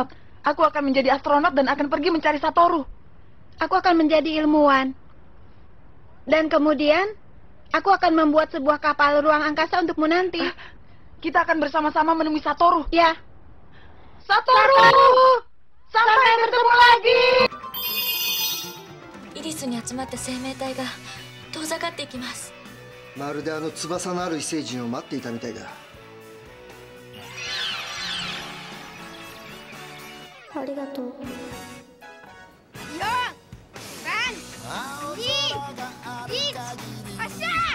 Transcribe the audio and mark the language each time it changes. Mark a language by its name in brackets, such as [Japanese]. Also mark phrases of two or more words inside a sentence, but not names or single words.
[Indonesian] Aku akan menjadi astronot dan akan pergi mencari Satoru. Aku akan menjadi ilmuwan. Dan kemudian, aku akan membuat sebuah kapal ruang angkasa untukmu nanti. Kita akan bersama-sama menemui Satoru. Ya. Satoru! Sampai bertemu lagi! [Japanese] イリスに集まった生命体が遠ざかっていきます。まるであの翼のある異星人を待っていたみたいだ。ありがとう。 4、3、2、1、発射！